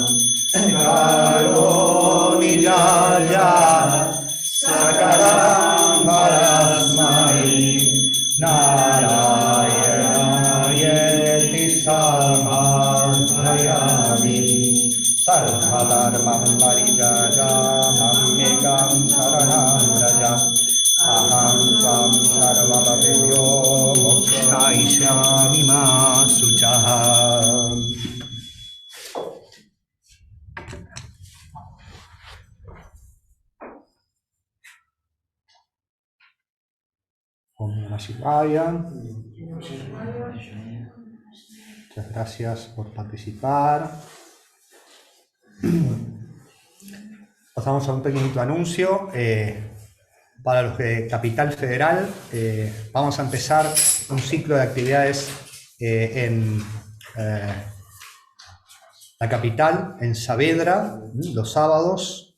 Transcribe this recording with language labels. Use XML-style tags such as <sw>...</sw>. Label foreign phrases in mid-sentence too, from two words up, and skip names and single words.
<sa>Karoni Jaya Sakaram Parasmai Narayana Samadhyami Sarvadharmam Parijaja Mammekam Saranam Raja Aham Tvam Sarvabhavyo Mokshaishyami Ma Suchaha. Om Namah Shivaya.</sa> <es>Muchas gracias por participar. Pasamos a un pequeñito anuncio. Para los de Capital Federal, vamos a empezar un ciclo de actividades en la capital, en Saavedra, los sábados.</es>